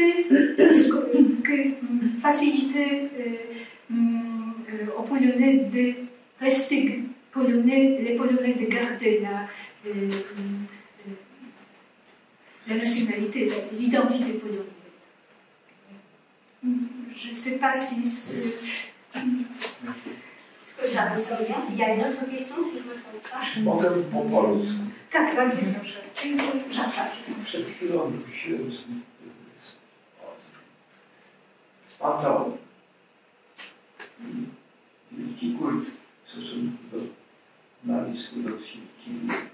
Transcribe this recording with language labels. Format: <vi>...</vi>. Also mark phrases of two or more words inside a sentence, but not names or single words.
<fr>que faciliter aux Polonais de rester polonais, les Polonais de garder la nationalité, l'identité polonaise. Je ne sais pas si c'est... Ça ressort bien. Il y a une autre question, si je ne me trompe pas.</fr> <pl>Mogę po polsku. Tak, bardzo proszę. Przed chwilą wróciłem z Pantonu. Wielki kult w stosunku do nacisku rosyjskiego.</pl>